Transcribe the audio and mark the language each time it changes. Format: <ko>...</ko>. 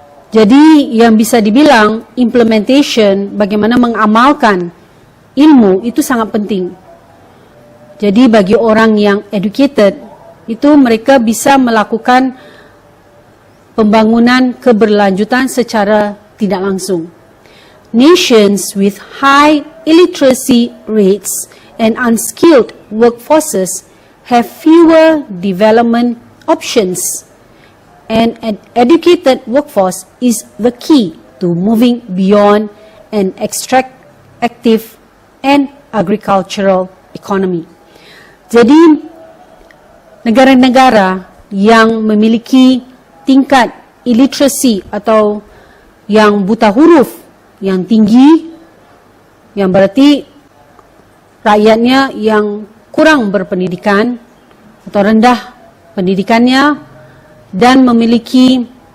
<id>Jadi yang bisa dibilang implementation, bagaimana mengamalkan ilmu itu sangat penting. Jadi bagi orang yang educated, itu mereka bisa melakukan pembangunan keberlanjutan secara tidak langsung.</id> <en>Nations with high illiteracy rates and unskilled workforces have fewer development options, and an educated workforce is the key to moving beyond an extractive and agricultural economy.</en> <id>Jadi negara-negara yang memiliki tingkat illiteracy atau yang buta huruf yang tinggi, yang berarti rakyatnya yang kurang berpendidikan atau rendah pendidikannya dan memiliki</id>